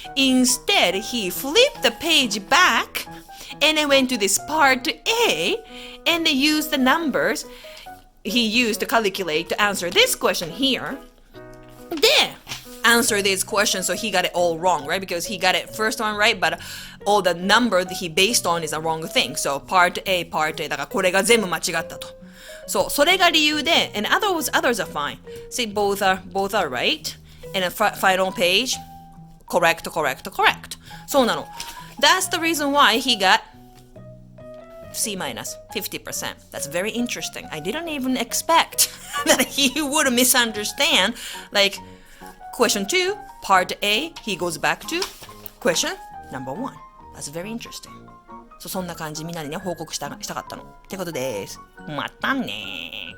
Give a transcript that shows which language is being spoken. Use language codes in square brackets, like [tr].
[en] Instead, he flipped the page back and then went to this part A and then used the numbers he used to calculate to answer this question here. Then answer this question, so he got it all wrong, right? Because he got it first one right, but all the number that he based on is a wrong thing. [ja] So part A だからこれが全部間違ったと。そう、それが理由で、 [en] and others are fine. See, both are right. And the final page, correct. [ja] そうなの。 [en] That's the reason why he got C minus 50%. That's very interesting. I didn't even expect that he would misunderstand. Like, question 2, part A, he goes back to question number 1. That's very interesting. [ja] そんな感じみんなにね、報告したかったの。ってことです。またね